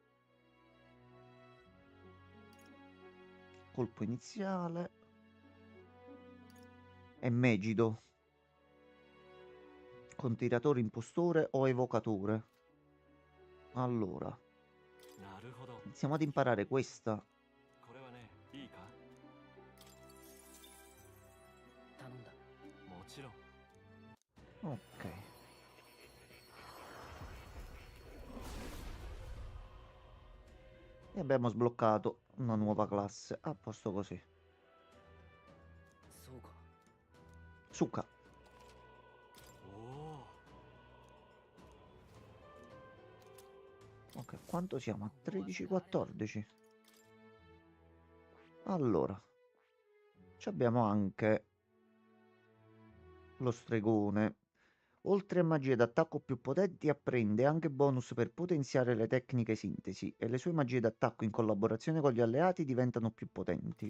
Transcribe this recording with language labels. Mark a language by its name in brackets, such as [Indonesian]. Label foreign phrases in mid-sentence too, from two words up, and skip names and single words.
[Italian] Colpo iniziale. E Megido. Con tiratore impostore o evocatore. Allora. Iniziamo ad imparare questa. [Japanese] これはね、いいか？頼んだ。もちろん。 [Italian] Ok. E abbiamo sbloccato una nuova classe. A posto così. [Japanese] そうか。 Suka. おお。 [Italian] Ok, quanto siamo? A 13-14. Allora. Ci abbiamo anche lo stregone. Oltre a magie d'attacco più potenti, apprende anche bonus per potenziare le tecniche sintesi e le sue magie d'attacco in collaborazione con gli alleati diventano più potenti.